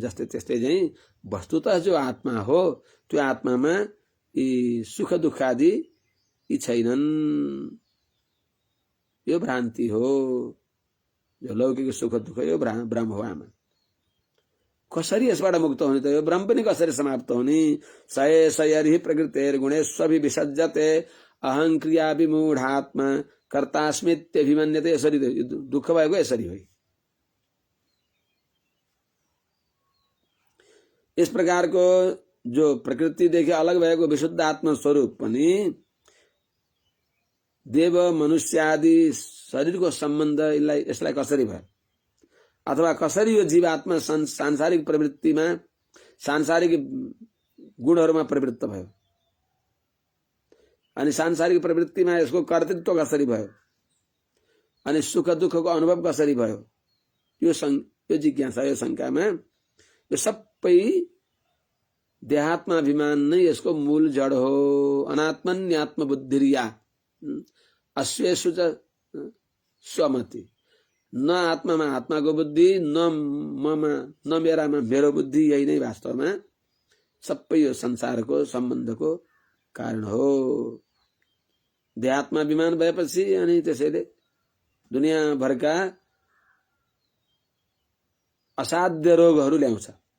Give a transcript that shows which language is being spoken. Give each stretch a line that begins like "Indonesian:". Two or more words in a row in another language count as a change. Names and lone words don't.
Nepali: जस्तै त्यस्तै चाहिँ वस्तुतः जो आत्मा हो त्यो आत्मामा यी सुख दुःख आदि यी छैनन्। यो भ्रान्ति हो। जो लौकिक सुख दुःख यो भ्रम हो आमा। कसरी यसबाट मुक्त हुने त यो भ्रम पनि कसरी समाप्त हुने
Sanskrit: सय सयरि प्रकृतेर गुणेष्वभि विसज्जते अहं क्रिया विमूढात्मा कर्तास्मित्यभिमन्यते।
Nepali: यसरी दुःख भएको यसरी हो। इस प्रकारको जो प्रकृतिदेखि अलग भएको विशुद्ध आत्मा स्वरूप पनि देव मनुष्य आदि शरीरको सम्बन्ध यसलाई कसरी भयो अथवा कसरी यो जीवात्मा सांसारिक प्रवृत्तिमा सांसारिक गुणहरूमा प्रवृत्त भयो अनि सांसारिक प्रवृत्तिमा यसको कर्तृत्व कसरी भयो अनि सुख दुःखको अनुभव कसरी भयो यो जिज्ञासा यो शंकामा यो सबै देहात्माभिमान नै यसको मूल जड हो।
Sanskrit: अनात्मन्यात्म बुद्धिरिया अश्वेषु च स्वमति।
Nepali: न आत्मामा आत्माको बुद्धि न मेरामा मेरो बुद्धि। यही नै वास्तवमा सबै यो संसारको सम्बन्धको कारण हो। देहात्माभिमान भएपछि अनि त्यसैले दुनियाँभरका असाध्य रोगहरू ल्याउँछ।